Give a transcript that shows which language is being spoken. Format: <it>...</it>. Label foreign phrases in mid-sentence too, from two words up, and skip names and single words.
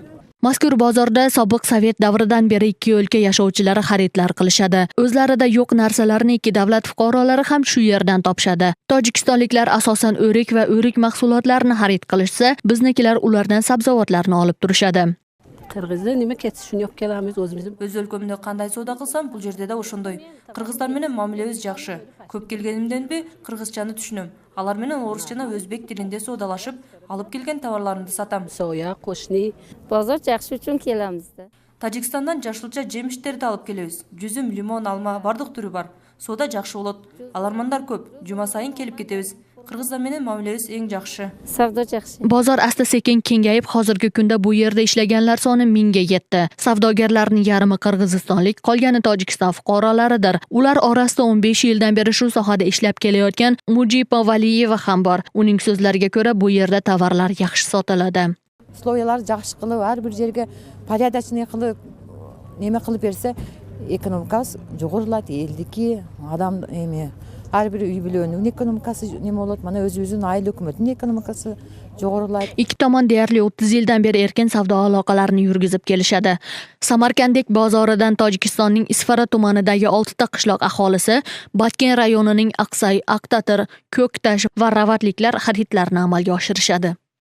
<uz>Mazkur bozorda sobiq Sovet davridan beri ikki o'lka yashovchilari xaridlar qilishadi. O'zlarida yo'q narsalarni ikki davlat fuqarolari ham shu yerdan topishadi. Tojikistonliklar asosan o'rik va o'rik mahsulotlarini xarid qilishsa, biznikilar ulardan sabzavotlarni olib turishadi. Qirg'izda nima ketishini yo'q kelamiz o'zimiz.</uz> <ky>Өз өлкөмдө кандай соода кылсам, бул жерде да ошондой. Кыргыздар менен мамилебиз жакшы. Көп келгенимденби кыргызчаны түшүнөм. Алар менен орус жана өзбек тилинде соодалашып, алып келген товарларымды сатам.</ky> <uz>Soya, qo'shni. Bozor yaxshi uchun kelamizda.</uz> <ky>Тажикстандан жашылча жемиштерди алып келебиз. Жүзүм, лимон, алма бардык түрү бар. Соода жакшы болот. Алармандар көп. Жума сайын келип кетебиз. Кыргыздар менен мамилебиз эң жакшы.</ky> <uz>Savdo yaxshi. Bozor asta-sekin kengayib, hozirgi kunda bu yerda ishlaganlar soni 1000 ga yetdi. Savdogarlarning yarmi qirg'izistonlik, qolgani Tojikiston fuqarolaridir. Ular orasida 15 yildan beri shu sohada ishlab kelayotgan Mujiba Valiyeva ham bor. Uning so'zlariga ko'ra, bu yerda tovarlar yaxshi sotiladi.</uz> <ky>Условиялар жакшы кылып, ар бир жерге порядочный кылып, неме кылып берсе, экономикасы жогорулат, элдики, адам эме ар бир үй бүлөнүн экономикасы неме болот, мана өзүбүздүн айыл өкмөтүнүн экономикасы жогорулайт.</ky> <uz>Ikki tomon deyarli 30 yildan beri erkin savdo aloqalarini yurgizib kelishadi. Samarkandek bozoridan Tojikistonning Isfara tumanidagi 6 ta qishloq aholisi Batken rayonining Aqsay, Aqtatir, Ko'ktash va Ravatliklar xaridlarni amalga oshirishadi.</uz>